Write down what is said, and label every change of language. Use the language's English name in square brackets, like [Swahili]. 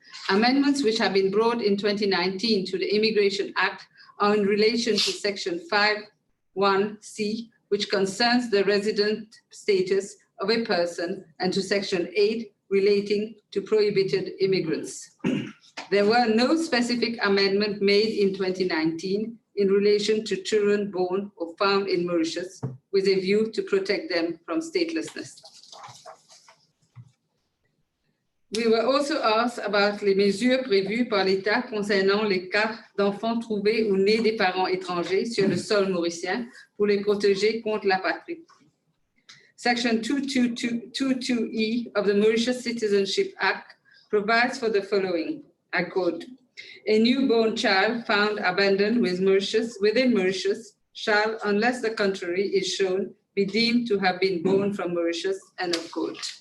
[English] Amendments which have been brought in 2019 to the Immigration Act are in relation to Section 5.1c, which concerns the resident status of a person, and to Section 8, relating to prohibited immigrants. There were no specific amendment made in 2019 in relation to children born or found in Mauritius with a view to protect them from statelessness. We were also asked about [French] les mesures prévues par l'État concernant les cas d'enfants trouvés ou nés des parents étrangers sur le sol mauricien pour les protéger contre la patrie. [English] Section 222E of the Mauritius Citizenship Act provides for the following, I quote, "A newborn child found abandoned within Mauritius shall, unless the contrary is shown, be deemed to have been born from Mauritius," end of quote.